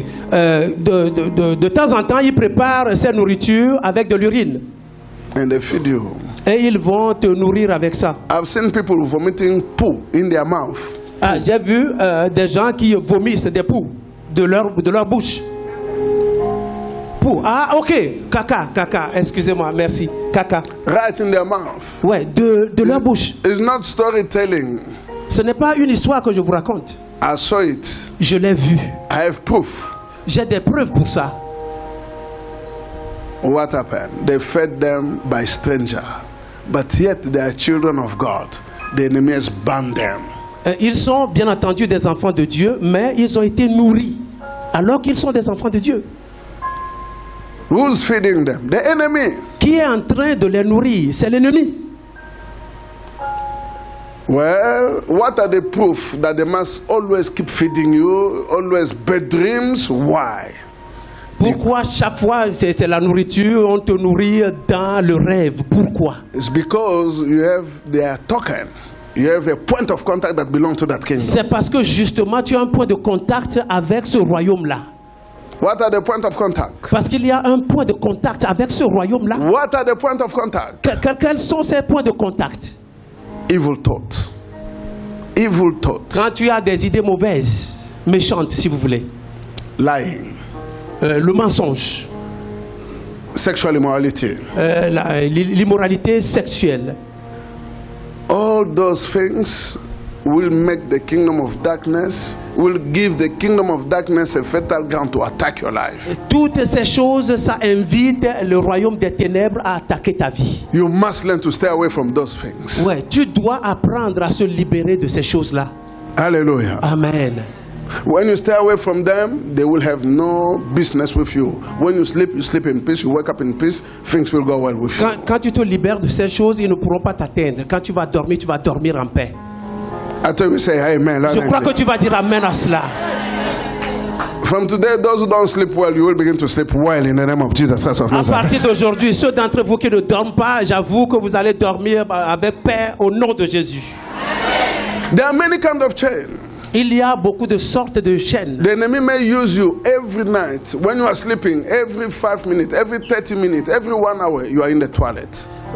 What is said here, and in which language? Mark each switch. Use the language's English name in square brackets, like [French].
[French] De temps en temps, ils préparent cette nourriture avec de l'urine. [English] And they feed you. [French] Et ils vont te nourrir avec ça. [English] I've seen people vomiting poo in their mouth. [French] J'ai vu des gens qui vomissent des poux de leur bouche. Pou. Ah, ok. Caca. Excusez-moi, merci. Caca. [English] Right in their mouth. [French] Ouais, de leur bouche. [English] It's not storytelling. [French] Ce n'est pas une histoire que je vous raconte. [English] I saw it. [French] Je l'ai vu. [English] I have proof. [French] J'ai des preuves pour ça. [English] What happened? They fed them by stranger, but yet they are children of God. The enemy has banned them. [French] Ils sont bien entendu des enfants de Dieu, mais ils ont été nourris alors qu'ils sont des enfants de Dieu. [English] Who's feeding them? The enemy. [French] Qui est en train de les nourrir? C'est l'ennemi. [English] Well, what are the proof that they must always keep feeding you, always bad dreams? Why? [French] Pourquoi chaque fois c'est la nourriture, on te nourrit dans le rêve? Pourquoi? [English] It's because you have their token. You have a point of contact that belongs to that kingdom. [French] C'est parce que justement tu as un point de contact avec ce royaume-là. [English] What are the point of contact? [French] Parce qu'il y a un point de contact avec ce royaume-là. [English] What are the point of contact? [French] Quels sont ces points de contact? [English] Evil thoughts. Evil thoughts. [French] Quand tu as des idées mauvaises, méchantes si vous voulez. [English] Lying. [French] Le mensonge. [English] Sexual immorality. [French] L'immoralité sexuelle. [English] All those things will make the kingdom of darkness, will give the kingdom of darkness a fertile ground to attack your life. [French] Toutes ces choses, ça invite le royaume des ténèbres à attaquer ta vie. [English] You must learn to stay away from those things. [French] Ouais, tu dois apprendre à se libérer de ces choses-là. Hallelujah. Amen. [English] When you stay away from them, they will have no business with you. When you sleep in peace, you wake up in peace, things will go well with you. [French] Quand tu te libères de ces choses, ils ne pourront pas t'atteindre. Quand tu vas dormir en paix. [English] I thought you say amen. [French] Je crois que tu vas dire amen à cela. [English] From today, those who don't sleep well, you will begin to sleep well in the name of Jesus Christ of [French] À [English] Nazareth. [French] partir d'aujourd'hui, ceux d'entre vous qui ne dorment pas, j'avoue que vous allez dormir avec paix au nom de Jésus. [English] There are many kinds of chains. [French] Il y a beaucoup de sortes de chaînes. [English] The enemy may use you every night when you are sleeping, every 5 minutes, every 30 minutes, every 1 hour, you are in the toilet.